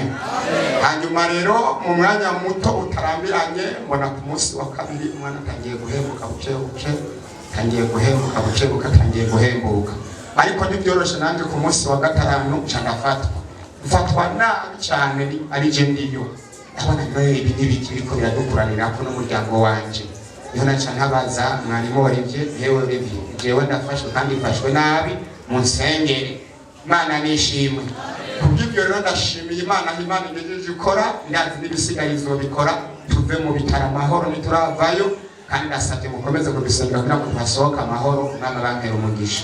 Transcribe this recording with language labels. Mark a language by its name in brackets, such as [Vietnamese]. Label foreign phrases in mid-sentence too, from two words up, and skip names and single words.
[Rundi] Hanyuma rero mu mwanya muto utarambiranye mbona ku munsi wa kabiri umwana atangiye guhembuka buke guhembuka ariko nibyoroshe nanjye ku munsi wa gatanu mfatwa nabi cyane ari je ndiyo abana ibi n'ibiki biko biradukuranira ko n'umuryango wanje niho naca ntabaza mwarimu warivye yewe revye jewe ndafashwe kandi mfashwe nabi mu nsengere Imana nishimwe. Kubw'ibyo rero ndashimiye Imana igejeje ikora ndazi n'ibisigaye izobikora tuve mu bitara amahoro nituravayo kandi ndasabye mukomeze kubisenga kugira ngo tuhasohoke amahoro n'ama bampera umugisha.